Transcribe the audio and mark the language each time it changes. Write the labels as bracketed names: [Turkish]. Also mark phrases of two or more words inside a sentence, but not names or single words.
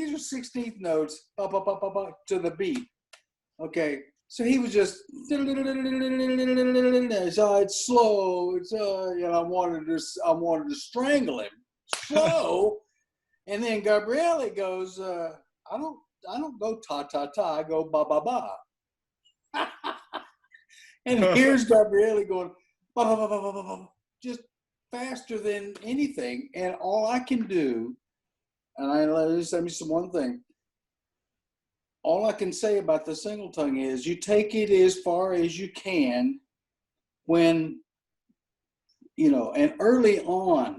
[English] These are 16th notes, to the beat. Okay, so he was just. So it's slow. It's I wanted to strangle him slow, and then Gabriele goes, I don't go ta ta ta. I go ba ba ba. And here's Gabriele going ba ba ba ba ba ba, just faster than anything. And all I can do, and let me say one thing. All I can say about the single tongue is you take it as far as you can when, and early on.